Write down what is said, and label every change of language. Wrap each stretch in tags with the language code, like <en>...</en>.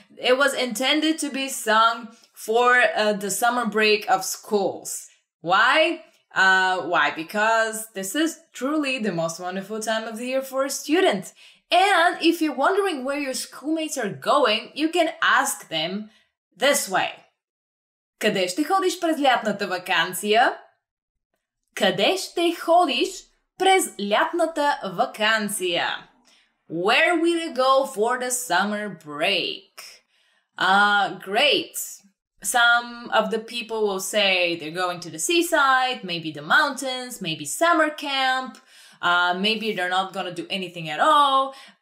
<en>It was intended to be sung for the summer break of schools. Why? Why? Because this is truly the most wonderful time of the year for a student. And if you're wondering where your schoolmates are going, you can ask them this way.</en> <bg>Къде ще ходиш през лятната вакансия? Къде ще ходиш през лятната вакансия?</bg> <en>Where will you go for the summer break? Great. Some of the people will say they're going to the seaside, maybe the mountains, maybe summer camp, maybe they're not going to do anything at all.</en>